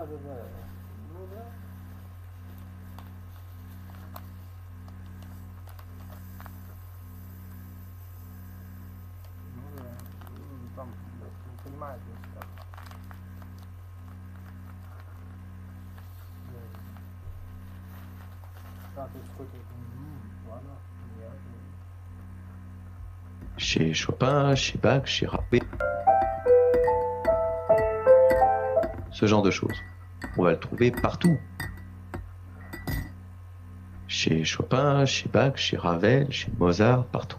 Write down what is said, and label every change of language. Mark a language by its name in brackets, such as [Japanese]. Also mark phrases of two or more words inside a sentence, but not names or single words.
[Russian] Ну да. Там не понимают как. Да, то есть какой-то. Ладно, [French] Chez Chopin, chez Bach, chez Ravel. Ce genre de choses. On va le trouver partout. Chez Chopin, chez Bach, chez Ravel, chez Mozart, partout.